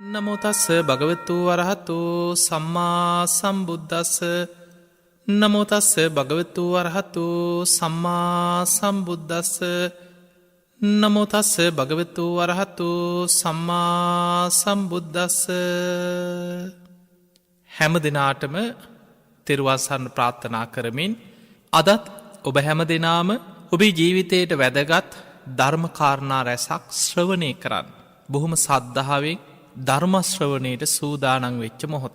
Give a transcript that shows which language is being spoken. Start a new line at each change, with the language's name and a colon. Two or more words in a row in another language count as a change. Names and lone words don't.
Pali: නමෝ තස්ස භගවතු වරහතු සම්මා සම්බුද්දස්ස. නමෝ තස්ස භගවතු වරහතු සම්මා සම්බුද්දස්ස. නමෝ තස්ස භගවතු වරහතු සම්මා සම්බුද්දස්ස.
Sinhala: හැම දිනාටම තෙරුවන් සරණ ප්‍රාර්ථනා කරමින් අදත් ඔබ හැම දිනාම ඔබේ ජීවිතයට වැදගත් ධර්මකාරණා රැසක් ශ්‍රවණය කරන්න. බොහොම සද්ධාවෙන් ධර්මශ්‍රවණයට සූදානං වෙච්ච මොහොත.